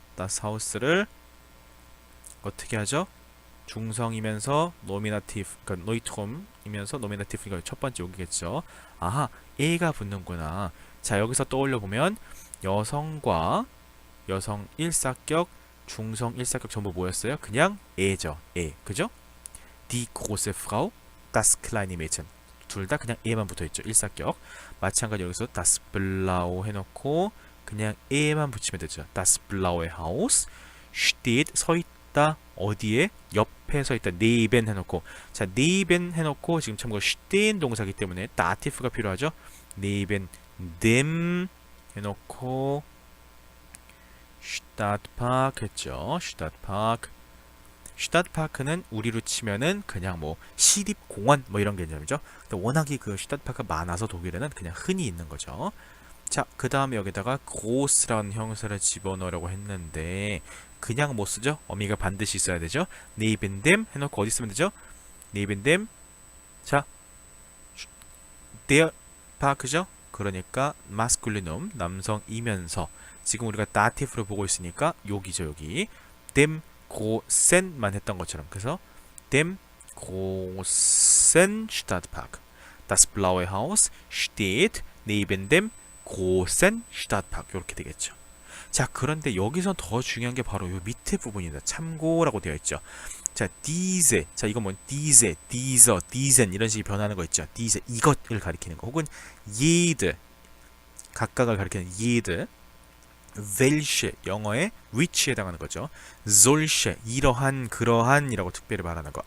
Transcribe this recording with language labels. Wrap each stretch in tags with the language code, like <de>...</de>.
<ko>das Haus를 어떻게 하죠? 중성이면서 노미나티브, 그러니까 노이트홈이면서 노미나티브가 첫 번째 여기겠죠. 아하, A가 붙는구나. 자, 여기서 떠올려 보면 여성과 여성 1사격, 중성 1사격 전부 뭐였어요? 그냥 A죠. A. 그죠?</ko> <de>Die große Frau, das kleine Mädchen.</de> <ko>둘 다 그냥 A만 붙어 있죠. 1사격. 마찬가지로 여기서 das Blau 해놓고 그냥 A만 붙이면 되죠.</ko> <de>Das blaue Haus steht</de> <ko>서 있다. 어디에? 옆에 서 있다. neben 해놓고 자, neben 해놓고 지금 참고로 stehen 동사기 때문에 datif가 필요하죠. neben dem 해놓고 Stadtpark 했죠. Stadtpark는 우리로 치면은 그냥 뭐 시립공원 뭐 이런 개념이죠. 근데 워낙에 그 Stadtpark가 많아서 독일에는 그냥 흔히 있는 거죠. 자, 그 다음에 여기다가 groß라는 형용사를 집어넣으려고 했는데 그냥 못 쓰죠. 어미가 반드시 있어야 되죠. neben dem 해놓고 어디 쓰면 되죠? neben dem 자, der Park죠. 그러니까 masculinum 남성이면서 지금 우리가 datif로 보고 있으니까 여기죠.</ko> <de>여기 dem großen</de> <ko>만 했던 것처럼 그래서</ko> <de>dem großen Stadtpark das blaue Haus steht neben dem großen Stadtpark</de> <ko>이렇게 되겠죠. 자, 그런데 여기서 더 중요한 게 바로 이 밑에 부분입니다. 참고라고 되어 있죠. 자, diese. 자, 이건 뭐 diese, dieser, diesen 이런 식이 변하는 거 있죠. diese 이것을 가리키는 거. 혹은 jede 각각을 가리키는 jede. welche 영어의 which에 해당하는 거죠. solche 이러한 그러한이라고 특별히 말하는 거.</ko>